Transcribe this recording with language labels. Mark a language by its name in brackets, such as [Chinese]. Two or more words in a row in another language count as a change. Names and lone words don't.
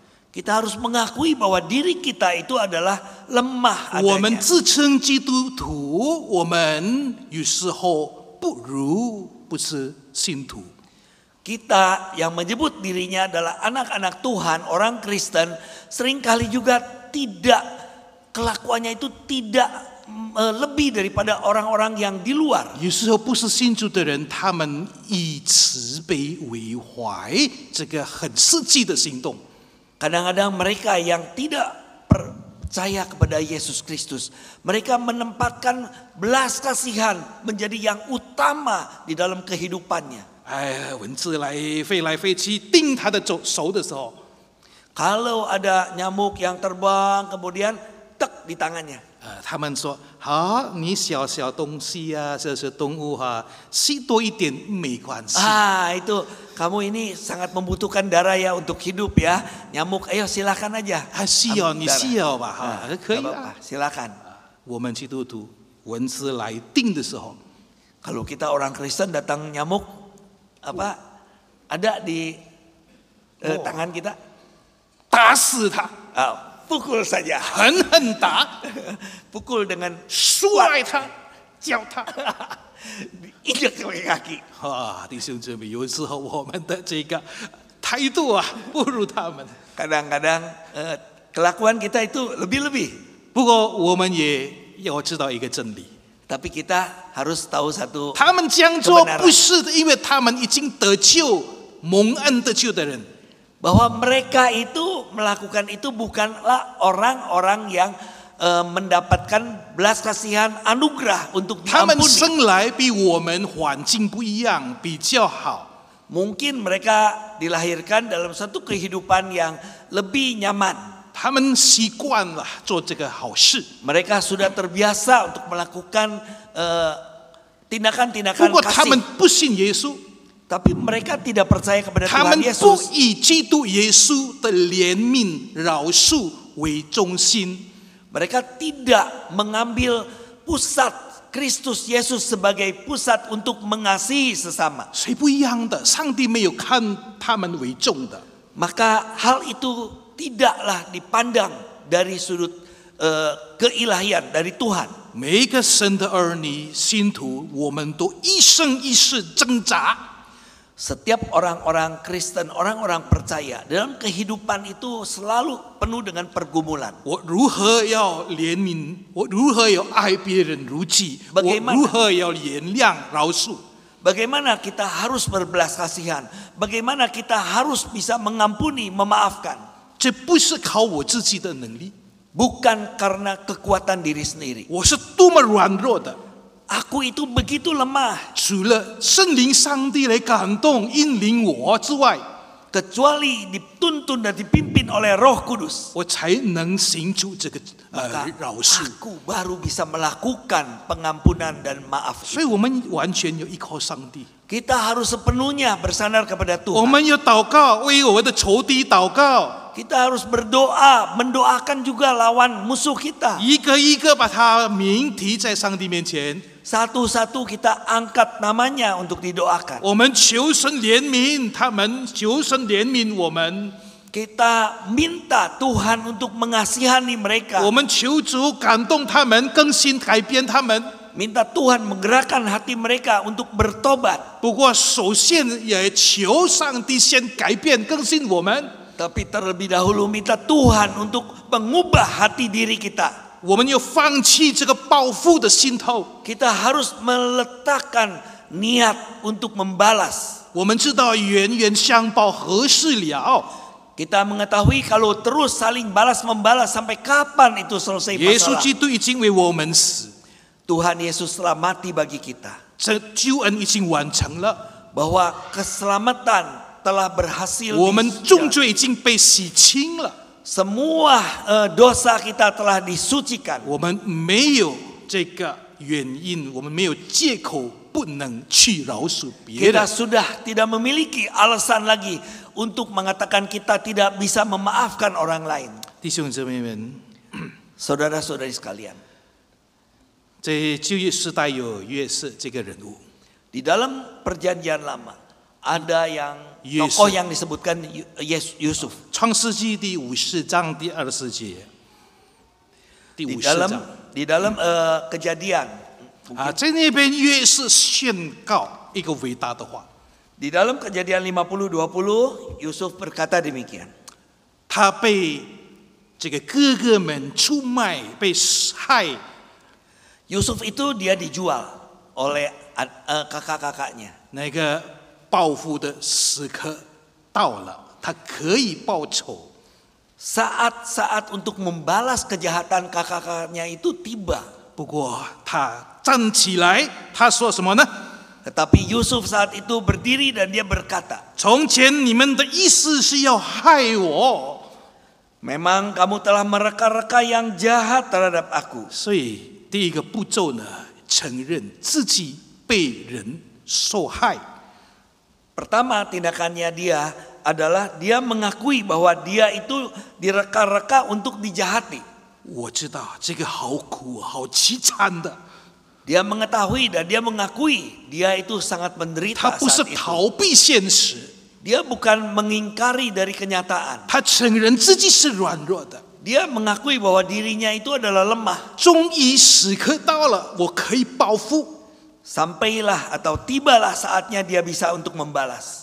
[Indonesian] Kita harus mengakui bahwa diri kita itu adalah lemah [Chinese] 我们 [Indonesian] adanya. [Chinese] 自称基督徒，我们有时候不如不是信徒。 [Indonesian] Kita yang menyebut dirinya adalah anak-anak Tuhan, orang Kristen, seringkali juga tidak, kelakuannya itu tidak lebih daripada orang-orang yang di luar. [Chinese] 有时候不是信主的人，他们以慈悲为怀，这个很实际的行动。 [Indonesian] Kadang-kadang mereka yang tidak percaya kepada Yesus Kristus, mereka menempatkan belas kasihan menjadi yang utama di dalam kehidupannya. [Chinese] 哎，蚊子飞来飞去叮他的手的时候， [Indonesian] Kalau ada nyamuk yang terbang kemudian tek di tangannya. [Chinese] 他们说：“好，你小小东西啊，这是动物哈、吸多一点没关系。” [Indonesian] Itu kamu ini sangat membutuhkan darah ya untuk hidup ya. Nyamuk, ayo silakan aja. [Chinese] 需要你需要吧哈，可以 [Indonesian] Gak 啊 apa-apa,。silakan. [Chinese] 我们基督徒蚊子来叮的时候， [Indonesian] Kalau kita orang Kristen datang nyamuk ada di tangan kita, [Chinese] 打死它， [Indonesian] pukul saja. [Chinese] 狠狠打， [Indonesian] Pukul dengan [Chinese] 摔它，叫它。 [Indonesian] injak pakai kaki. [Chinese] 弟兄姊妹，有时候我们的这个态度啊，不如他们。 [Indonesian] Kadang-kadang kelakuan kita itu lebih-lebih. [Chinese] 不过我们也要知道一个真理。 [Indonesian] Tapi kita harus tahu satu. [Chinese] 他们这样做不是因为他们已经得救、蒙恩得救的人， [Indonesian] Bahwa mereka itu melakukan itu bukanlah orang-orang yang mendapatkan belas kasihan anugerah untuk [Chinese] 他们 [Indonesian] diampuni. [Chinese] 生来比我们环境不一样，比较好。 [Indonesian] Mungkin mereka dilahirkan dalam satu kehidupan yang lebih nyaman. [Chinese] 他们习惯了做这个好事， [Indonesian] Mereka sudah terbiasa untuk melakukan [Chinese] 不 [Indonesian] tindakan-tindakan [Chinese] 过他们 [Indonesian] kasih. [Chinese] 不信耶稣， [Indonesian] Tapi mereka tidak percaya kepada [Chinese] 他 [Indonesian] Tuhan [Chinese] 们不 [Indonesian] Yesus. [Chinese] 以基督耶稣的怜悯、饶恕为中心。 [Indonesian] Mereka tidak mengambil pusat Kristus Yesus sebagai pusat untuk mengasihi sesama. [Chinese] 所以不一样的，上帝没有看他们为重的。 [Indonesian] Maka hal itu tidaklah dipandang dari sudut keilahian dari Tuhan. [Chinese] 每一个神的儿女、信徒，我们都一生一世挣扎。 [Indonesian] Setiap orang-orang Kristen, orang-orang percaya dalam kehidupan itu selalu penuh dengan pergumulan. [Chinese] 我如何要怜悯？我如何要爱别人如己？我 [Indonesian] Bagaimana? [Chinese] 如何要原谅、饶恕？ [Indonesian] Bagaimana kita harus berbelas kasihan? Bagaimana kita harus bisa mengampuni, memaafkan? [Chinese] 这不是靠我自己的能力， [Indonesian] Bukan karena kekuatan diri sendiri. [Chinese] 我是多么软弱的。 [Indonesian] Aku itu begitu lemah. [Chinese] 除了圣灵、上帝来感动、引领我之外， [Indonesian] Kecuali dituntun dan dipimpin oleh Roh Kudus. [Chinese] 我才能行出这个饶恕。 [Indonesian] Aku baru bisa melakukan pengampunan dan maaf. [Chinese] 所以我们完全要依靠上帝。 [Indonesian] Kita harus sepenuhnya bersandar kepada [Chinese] 我 [Indonesian] Tuhan. [Chinese] 们要祷告，为我们的仇敌祷告， [Indonesian] Kita harus berdoa, mendoakan juga lawan musuh kita. [Chinese] 一个一个把他名提在上帝面前。 [Indonesian] Satu-satu kita angkat namanya untuk didoakan. [Chinese] 我们求神怜悯他们，求神怜悯我们。 [Indonesian] Kita minta Tuhan untuk mengasihani mereka. [Chinese] 我们求主感动他们，更新改变他们。 [Indonesian] Minta Tuhan menggerakkan hati mereka untuk bertobat. [Chinese] 不过，首先也求上帝先改变、更新我们。 [Indonesian] Tapi terlebih dahulu minta Tuhan untuk mengubah hati diri kita. [Chinese] 我们要放弃这个报复的心头。 [Indonesian] Kita harus meletakkan niat untuk membalas. [Chinese] 我们知道冤冤相报何时了？ [Indonesian] Kita mengetahui kalau terus saling balas membalas sampai kapan itu selesai [Chinese] 耶稣 [Indonesian] masalah. [Chinese] 基督已经为我们死， [Indonesian] Tuhan Yesus telah mati bagi kita. [Chinese] 这救恩已经完成了， [Indonesian] Bahwa keselamatan telah berhasil. [Chinese] 我们重罪已经被洗清了， [Indonesian] Semua dosa kita telah disucikan. [Chinese] 我们没有这个原因，我们没有借口不能去饶恕别 [Indonesian] Kita [Chinese] 人。 [Indonesian] sudah tidak memiliki alasan lagi untuk mengatakan kita tidak bisa memaafkan orang lain. [Chinese] 弟兄姊妹们， [Indonesian] Saudara-saudari sekalian, [Chinese] 在旧约时代有约瑟这个人物， [Indonesian] di dalam perjanjian lama ada yang Yusuf. tokoh yang disebutkan Yusuf. [Chinese] 创世纪第50章第24节，第 [Indonesian] Di 50 dalam [Chinese] 章 [Indonesian] di dalam kejadian [Chinese] 啊，在那边约瑟宣告一个伟大的话， [Indonesian] di dalam kejadian 50:20 Yusuf berkata demikian. [Chinese] 他被这个哥哥们出卖，被害， [Indonesian] Yusuf itu dia dijual oleh kakak-kakaknya. [Chinese] 那个报复的时刻到了，他可以报仇。 [Indonesian] Saat-saat untuk membalas kejahatan kakak-kakaknya itu tiba. [Chinese] 不过他站起来，他说什么呢？ [Indonesian] Tetapi Yusuf saat itu berdiri dan dia berkata, [Chinese] 从前你们的意思是要害我， [Indonesian] memang kamu telah mereka-reka yang jahat terhadap aku. [Chinese] 所以第一个步骤呢，承认自己被人受害。 [Indonesian] Pertama tindakannya dia adalah dia mengakui bahwa dia itu direka-reka untuk dijahati. [Chinese] 我知道这个好苦，好凄惨的。 [Indonesian] Dia mengetahui dan dia mengakui dia itu sangat [Chinese] 他 [Indonesian] menderita [Chinese] 不是 [Indonesian] saat itu. [Chinese] 逃避现实， [Indonesian] Dia bukan mengingkari dari kenyataan. [Chinese] 他承认自己是软弱的。 [Indonesian] Dia mengakui bahwa dirinya itu adalah lemah. [Chinese] 终于时刻到了，我可以报复， [Indonesian] Sampailah atau tibalah saatnya dia bisa untuk membalas.